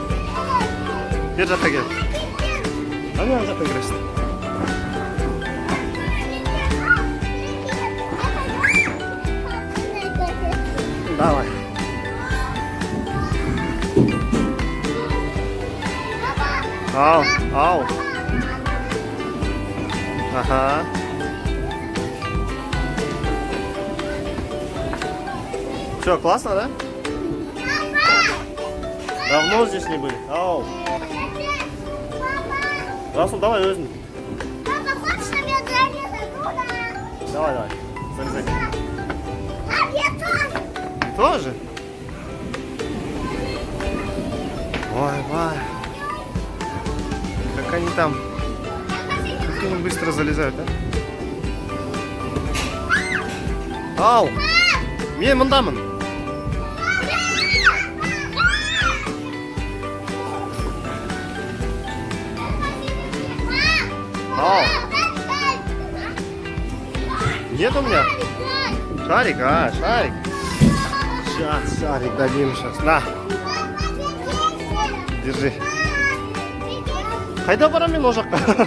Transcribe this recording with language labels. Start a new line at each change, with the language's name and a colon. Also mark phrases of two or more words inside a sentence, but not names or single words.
Kazakh: Бер жаққа кел. Ана жаққа кіресің.
Russian: Давай. Ау. Ага. Все, классно, да? Давно здесь не были. Ау.
Kazakh: Расул, давай өзің.
Russian: Папа, хочешь, чтобы я залезла? Давай. Залезай. А я тоже. Тоже? Ой. Как они там? Как они быстро залезают, да?
Kazakh: Ау! Мен мұндамын. Ау!
Russian: Нет у меня? Шарик, шарик. Сейчас, шарик дадим сейчас. На, держи.
Kazakh: Қайда барамын о жаққа?